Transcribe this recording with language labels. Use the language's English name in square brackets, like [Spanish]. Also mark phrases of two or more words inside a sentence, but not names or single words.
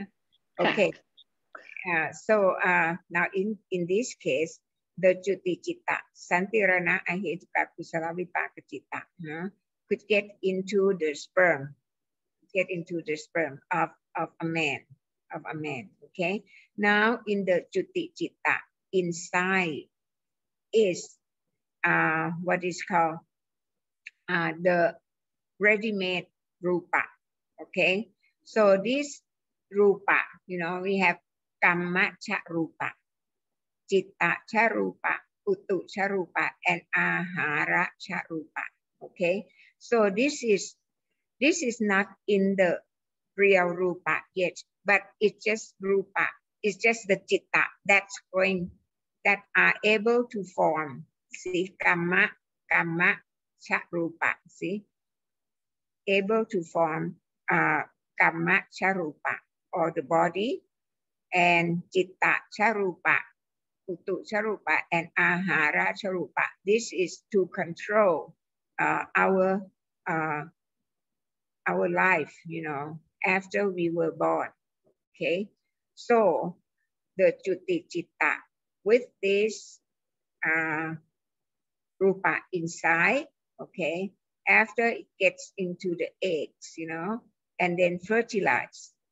[English] Okay. So now in this case, the [Pali] Juti Citta, Santirana Ahetuka Kusala Vipaka Citta, [English] could get into the sperm, of a man, okay? Now in the [Pali] Juti Citta, [English] inside is what is called the ready-made Rupa, okay? So this Rupa, you know, we have [Pali] Kamma Cha Rupa, Citta Cha Rupa, Uttu Cha Rupa, [English] and [Pali] Ahara Cha Rupa, [English] okay? So this is not in the real Rupa yet, but it's just Rupa. It's just the Citta that are able to form. See, [Pali] Kamma Cha Rupa, [English] see? Able to form [Pali] Kamma Cha Rupa, [English] or the body, and [Pali] Citta Cha Rupa, Uttu Cha Rupa, [English] and [Pali] Ahara Cha Rupa. [English] This is to control our life, you know, after we were born, okay? So the [Pali] Juti Citta [English] with this Rupa inside, okay, after it gets into the eggs, you know, and then fertilize.